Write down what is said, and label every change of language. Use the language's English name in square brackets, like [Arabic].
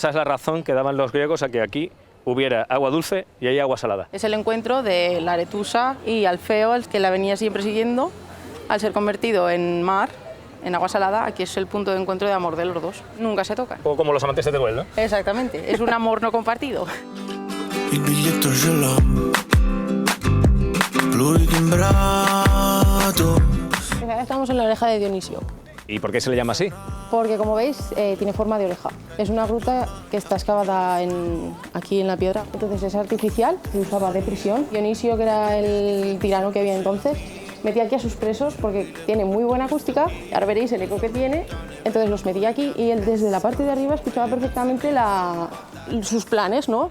[Spanish] Esa es la razón que daban los griegos a que aquí hubiera agua dulce y ahí agua salada. Es el encuentro de la Aretusa y Alfeo, el que la venía siempre siguiendo, al ser convertido en mar, en agua salada. Aquí es el punto de encuentro de amor de los dos. Nunca se tocan. O como los amantes de Teruel, ¿no? Exactamente, es un amor no compartido. [Italian] Il biglietto ce l'ho, pluritimbrato. [Spanish] Estamos en la oreja de Dionisio, ¿Y por qué se le llama así? porque como veis tiene forma de oreja. Es una gruta que está excavada aquí en la piedra, entonces es artificial, se usaba de prisión. Dionisio, que era el tirano que había entonces, metía aquí a sus presos porque tiene muy buena acústica, ahora veréis el eco que tiene, entonces los metía aquí y él desde la parte de arriba escuchaba perfectamente sus planes, ¿no?